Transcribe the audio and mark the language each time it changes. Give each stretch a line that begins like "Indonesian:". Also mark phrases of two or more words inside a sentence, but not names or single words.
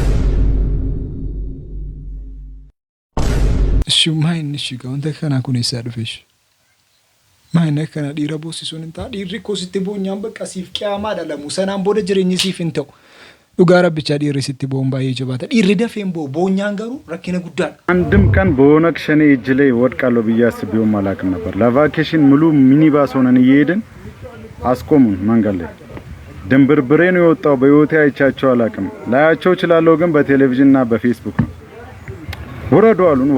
Oromo: Ishummaa inni shiga wanta kanaa kun eessaa dhufeesh. Maa inni akkana dhiira boosisuun hin ta'a. Dhiirri koositti boonyaan bakka siif qiyaamaa dhalamu. Sanaan booda jireenyi siif hin ta'u. dhugaa rabbicha dhiirri sitti boon baay'ee jabaata dhiirri dafeen boonyaan garuu rakkina guddaadha
Amharic: አንድም ቀን በኦነግ ሸኔ እጅ ላይ ወድቃለሁ ብዬ አስቤውም አላውቅም ነበር ለቫኬሽን ሙሉ ሚኒባስ ሆነን እየሄድን አስቆሙን መንገድ ላይ ድንብርብሬ ነው የወጣው በህይወቴ አይቻቸው አላውቅም ላያቸው እችላለሁ ግን በቴሌቪዥንና በፌስቡክ ነው ወረዱ አሉን